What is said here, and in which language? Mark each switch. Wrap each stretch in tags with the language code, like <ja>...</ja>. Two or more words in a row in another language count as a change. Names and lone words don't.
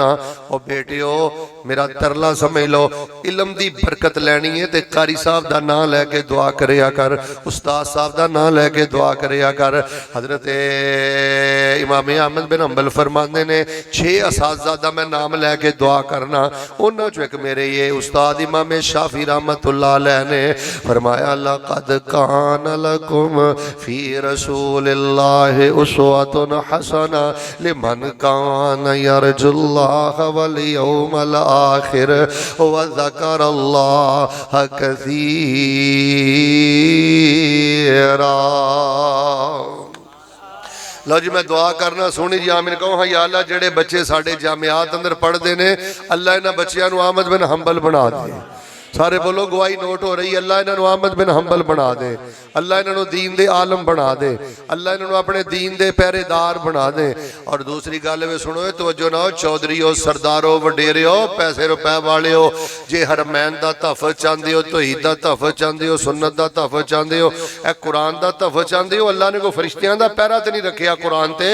<pa>او بیٹیو میرا ترلا سمجھ لو، علم دی برکت لینی ہے تے قاری صاحب دا نام لے کے دعا کریا کر، استاد صاحب دا نام لے کے دعا کریا کر. حضرت امام احمد بن حنبل فرماتے نے 6 اساتذہ دا میں نام لے کے دعا کرنا. اوہناں چوں اک میرے یہ استاد امام شافعی</pa> <ar>رحمة الله عليه</ar> <pa>نے فرمایا</pa> <ar>لقد كان لكم في رسول الله أسوة حسنة لمن كان يرجو الله واليوم الآخر وذكر الله كثيرا.</ar> <pa>لو جی میں دعا کرنا، سوہنی جی آمین کہو. ہاں یا اللہ جیہڑے بچے ساڈے جامعات اندر پڑھتے ہیں اللہ انہاں بچیاں نوں احمد بن حنبل بنا دے. سارے بولو گواہی نوٹ ہو رہی۔ اللہ انہاں نوں احمد بن حنبل بنا دے، اللہ انہاں نوں دین دے عالم بنا دے، اللہ انہاں نوں اپنے دین دے پہرےدار بنا دے. اور دوسری گل وے سنو، توجہ نا، چودھریو سردارو وڈیرو پیسے روپے والیو، جے حرمین دا تحفظ چاہتے ہو، توحید دا تحفظ چاہتے ہو، سنت دا تحفظ چاہتے ہو، اے قرآن دا تحفظ چاہتے ہو، اللہ نے کوئی فرشتیاں دا پہرہ تے نہیں رکھیا قرآن تے.</pa>